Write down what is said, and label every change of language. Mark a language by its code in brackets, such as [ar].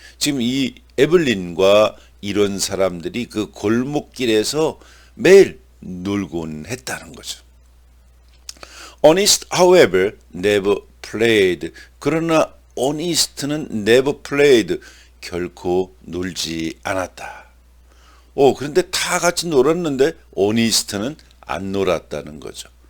[ko] 지금 이 에블린과 이런 사람들이 그 골목길에서 매일 놀곤 했다는 거죠. [en] Honest, however, never played. [ko] 그러나 [en] honest는 never played. [ko] 결코 놀지 않았다. 그런데 다 같이 놀았는데 honest는 안 놀았다는 거죠.